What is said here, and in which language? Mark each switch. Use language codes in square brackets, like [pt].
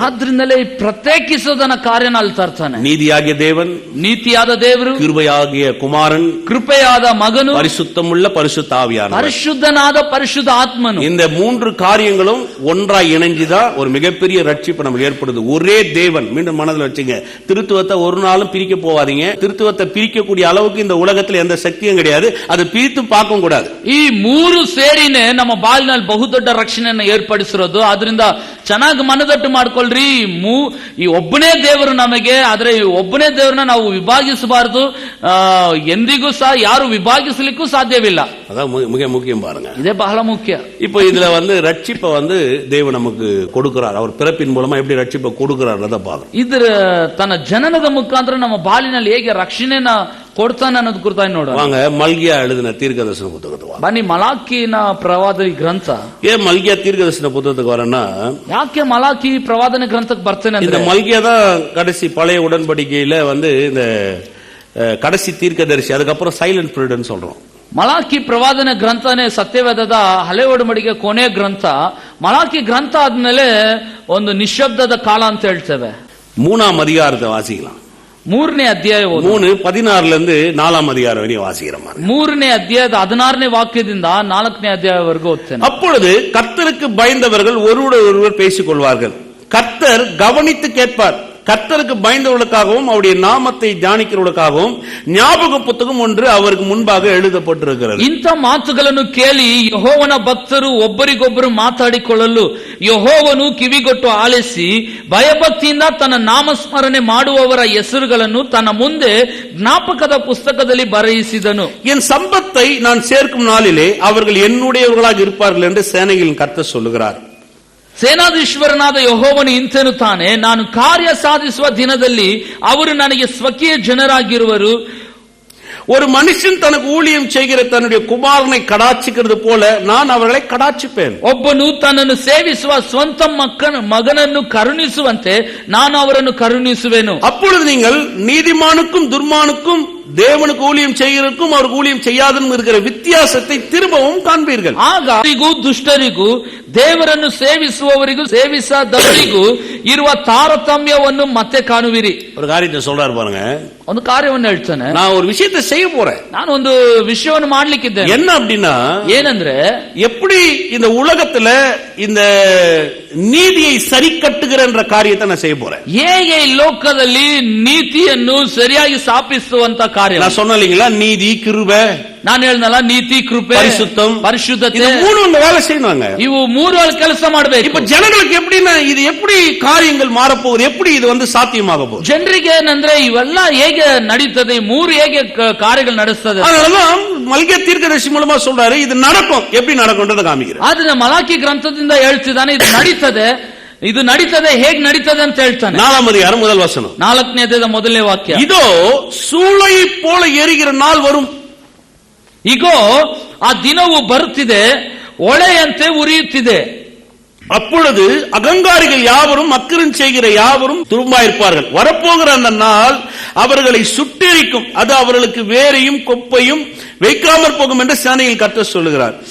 [kn] ಆದ್ರಿಂದಲೇ ಈ ಪ್ರತ್ಯೇಕಿಸೋದನ್ನ ಕಾರ್ಯನ ಅಲ್ಲಿ ತರ್ತಾನೆ. [ta] நீதியாகிய தேவன், [kn] ನೀತಿಯಾದ ದೇವರು, [ta] கிருபையாகிய குமாரன், [kn] ಕೃಪೆಯಾದ ಮಗನು, [ta] பரிசுத்தமுள்ள பரிசுத்த ஆவியானவர், [kn] ಪರಿಶುದ್ಧನಾದ ಪರಿಶುದ್ಧ ಆತ್ಮನು. [ta] இந்த மூன்று காரியங்களும் ஒன்றாய் இணைஞ்சுதான் ஒரு மிகப்பெரிய ரட்சிப்பு நமக்கு ஏற்படுது. ஒரே தேவன், மீண்டும் மனதில் வச்சுங்க, திருத்துவத்தை ஒரு நாளும் பிரிக்க போவாதீங்க. திருத்துவத்தை பிரிக்கக்கூடிய அளவுக்கு இந்த உலகத்தில் எந்த சக்தியும் கிடையாது, அதை பிரித்து பார்க்க கூடாது. [kn] ಈ ಮೂರು ಸೇರಿನೇ ನಮ್ಮ ಬಾಳಿನಲ್ಲಿ ಬಹುದೊಡ್ಡ ರಕ್ಷಣೆಯನ್ನು ಏರ್ಪಡಿಸಿರೋದು. ಆದ್ರಿಂದ ಚೆನ್ನಾಗಿ ಮನದಟ್ಟು ಮಾಡ್ಕೊಳ್ರಿ. ಈ ಒಬ್ಬನೇ ದೇವರು ನಮಗೆ, ಆದ್ರೆ ಈ ಒಬ್ಬನೇ ದೇವರನ್ನ ನಾವು ವಿಭಾಗಿಸಬಾರದು. ಎಂದಿಗೂ ಸಹ ಯಾರು ವಿಭಾಗಿಸಲಿಕ್ಕೂ ಸಾಧ್ಯವಿಲ್ಲ. [ta] அதான் மிக முக்கியம் பாருங்க, இதே [kn] ಬಹಳ ಮುಖ್ಯ. [ta] இப்போ இதுல ரட்சிப்பை தேவன் நமக்கு கொடுக்கிறார். அவர் பிறப்பின் மூலமா எப்படி ரட்சிப்பை கொடுக்கிறார் பார்க்கணும். [kn] ಇದರ ತನ್ನ ಜನನದ ಮುಖಾಂತರ ನಮ್ಮ ಬಾಳಿನಲ್ಲಿ ಹೇಗೆ ರಕ್ಷಣೆನ ಕೊಡ್ತಾನೆ ಅನ್ನೋದು ಕುರಿತಾಗಿ ನೋಡೋಣ. [ta] வாங்க, மல்கியா எழுதின தீர்க்கதரிசன புத்தகத்துக்கு [kn] ಬನ್ನಿ, ಮಲಾಕಿನ ಪ್ರವಾದನೆ ಗ್ರಂಥ. [ta] ஏன் மல்கியா தீர்க்கதரிசன புத்தகத்துக்கு வரேன்னா, [kn] ಯಾಕೆ ಮಲಾಕಿ ಪ್ರವಾದನೆ ಗ್ರಂಥಕ್ಕೆ ಬರ್ತೇನೆ [ta] இந்த [kn] ಅಂದ್ರೆ, [ta] மல்கியா தான் கடைசி பழைய உடன்படிக்கையில இந்த கடைசி தீர்க்கதரிசி. அதுக்கப்புறம் சைலண்ட் பீரியட்னு சொல்றோம். [kn] ಮಲಾಕಿ ಪ್ರವಾದನೆ ಗ್ರಂಥನೇ ಸತ್ಯವೇದದ ಹಳೆ ಒಡಂಬಡಿಕೆ ಕೊನೆಯ ಗ್ರಂಥ. ಮಲಾಕಿ ಗ್ರಂಥ ಆದ್ಮೇಲೆ ಒಂದು ನಿಶ್ಶಬ್ದದ ಕಾಲ ಅಂತ ಹೇಳ್ತೇವೆ. [ta] 3ஆம் அதிகாரத்தை வாசிக்கலாம். [kn] 3ನೇ ಅಧ್ಯಾಯ [ta] 3:16 4ஆம் அதிகாரம் வரையும் வாசிக்கிறோம். [kn] 3ನೇ ಅಧ್ಯಾಯದ 16ನೇ ವಾಕ್ಯದಿಂದ 4ನೇ ಅಧ್ಯಾಯವರೆಗೂ ಓದ್ತೇನೆ. [ta] அப்பொழுது கர்த்தருக்கு பயந்தவர்கள் ஒருவர் பேசிக் கொள்வார்கள், கர்த்தர் கவனித்து கேட்பார். கர்த்தருக்கு பயந்தவர்களுக்காகவும் அவருடைய நாமத்தை தியானிக்கிறவர்களுக்காகவும் ஞாபக புத்தகம் ஒன்று அவருக்கு முன்பாக எழுதப்பட்டிருக்கிறது. [kn] ಇಂಥ ಮಾತುಗಳನ್ನು ಕೇಳಿ ಯೆಹೋವನ ಭಕ್ತರು ಒಬ್ಬರಿಗೊಬ್ಬರು ಮಾತಾಡಿಕೊಳ್ಳಲು ಯೆಹೋವನು ಕಿವಿಗೊಟ್ಟು ಆಲಿಸಿ ಭಯಭಕ್ತಿಯಿಂದ ತನ್ನ ನಾಮಸ್ಮರಣೆ ಮಾಡುವವರ ಹೆಸರುಗಳನ್ನು ತನ್ನ ಮುಂದೆ ಜ್ಞಾಪಕದ ಪುಸ್ತಕದಲ್ಲಿ ಬರೆಯಿಸಿದನು. [ta] என் சம்பத்தை நான் சேர்க்கும் நாளிலே அவர்கள் என்னுடையவர்களாக இருப்பார்கள் என்று சேனைகளின் கர்த்தர் சொல்லுகிறார். [kn] ಸೇನಾಧೀಶ್ವರನಾದ ಯೆಹೋವನು ಇಂತೆನ್ನುತ್ತಾನೆ, ನಾನು ಕಾರ್ಯ ಸಾಧಿಸುವ ದಿನದಲ್ಲಿ ಅವರು ನನಗೆ ಸ್ವಕೀಯ ಜನರಾಗಿರುವರು. [ta] ஒரு மனுஷன் தனக்கு ஊழியம் செய்கிற தன்னுடைய குமாரனை கடாட்சிக்கிறது போல நான் அவர்களை கடாட்சிப்பேன். [kn] ಒಬ್ಬನು ತನ್ನನ್ನು ಸೇವಿಸುವ ಸ್ವಂತ ಮಗನನ್ನು ಕರುಣಿಸುವಂತೆ ನಾನು ಅವರನ್ನು ಕರುಣಿಸುವೆನು. [ta] அப்பொழுது நீங்கள் நீதிமானுக்கும் துர்மானுக்கும் தேவனுக்கு ஊழியம் செய்கிறதுக்கும் அவருக்கு ஊழியம் செய்யாதனும் இருக்கிற வித்தியாசத்தை திரும்பவும் காண்பீர்கள். [kn] ಆಗ ದುಷ್ಟರಿಗೂ ದೇವರನ್ನು ಸೇವಿಸುವವರಿಗೂ ಸೇವಿಸದವರಿಗೂ ಇರುವ ತಾರತಮ್ಯವನ್ನು ಮತ್ತೆ ಕಾಣುವಿರಿ. [ta] ஒரு காரியத்தை சொல்றாரு பாருங்க, [kn] ಒಂದು ಕಾರ್ಯವನ್ನು ಹೇಳ್ತಾನೆ. [ta] நான் ஒரு விஷயத்தை செய்ய போறேன், [kn] ನಾನು ಒಂದು ವಿಷಯವನ್ನು ಮಾಡ್ಲಿಕ್ಕಿದ್ದೇನೆ. [ta] என்ன அப்படின்னா, [kn] ಏನಂದ್ರೆ, [ta] எப்படி இந்த உலகத்துல இந்த நீதியை சரி கட்டுகிற என்ற காரியத்தை நான் செய்ய போறேன். [kn] ಹೇಗೆ ಈ ಲೋಕದಲ್ಲಿ ನೀತಿಯನ್ನು ಸರಿಯಾಗಿ ಸ್ಥಾಪಿಸುವಂತ ಕಾರ್ಯ. [ta] நான் சொன்னேன் இல்லைங்களா, நீதி, கிருபை, [kn] ನಾನು ಹೇಳಿದ್ನಲ್ಲ, ನೀತಿ, ಕೃಪೆ, [ta] பரிசுத்தம், [kn] ಪರಿಶುದ್ಧತೆ, [ta] இது மூணு வேலை செய்யணுங்க. [kn] ಇವು ಮೂರು ಕೆಲಸ ಮಾಡಬೇಕು. [ta] இப்ப ஜனங்களுக்கு எப்படின்னா, இது எப்படி காரியங்கள் மாறப்போகுது, எப்படி இது சாத்தியமாக போகுது? [kn] ಜನರಿಗೆ ಏನಂದ್ರೆ ಇವೆಲ್ಲ ಹೇಗೆ ನಡೀತದೆ, ಮೂರು ಹೇಗೆ ಕಾರ್ಯಗಳು ನಡೆಸ್ತದೆ. [ta] அதனாலதான் மல்கியா தீர்க்கதரிசி மூலமா சொல்றாரு, இது நடக்கும். எப்படி நடக்கும்ன்றத காமிக்கிறார். [kn] ಆದ್ರೆ ಮಲಾಕಿ ಗ್ರಂಥದಿಂದ ಹೇಳ್ತಿದ್ದಾನೆ, ಇದು ನಡೀತದೆ, ಇದು ನಡೀತದೆ, ಹೇಗೆ ನಡೀತದೆ ಅಂತ ಹೇಳ್ತಾನೆ. [ta] 4ஆம் அதிகாரம் முதல் வசனம், [kn] 4ನೇ ಅಧ್ಯಾಯದ ಮೊದಲನೇ ವಾಕ್ಯ. [ta] இதோ சூளையை போல எரிகிற நாள் வரும். [kn] ಈಗೋ ಆ ದಿನವು ಬರುತ್ತಿದೆ, ಒಳೆಯಂತೆ ಉರಿಯುತ್ತಿದೆ. [ta] அப்பொழுது அகங்காரிகள் யாவரும் அக்கிரம் செய்கிற யாவரும் துரும்பாயிருப்பார்கள். வரப்போகிற அந்த நாள் அவர்களை சுட்டெரிக்கும், அது அவர்களுக்கு வேரையும் கொப்பையும் வைக்காமற் போகும் என்று சேனையில் கர்த்தர் சொல்லுகிறார்.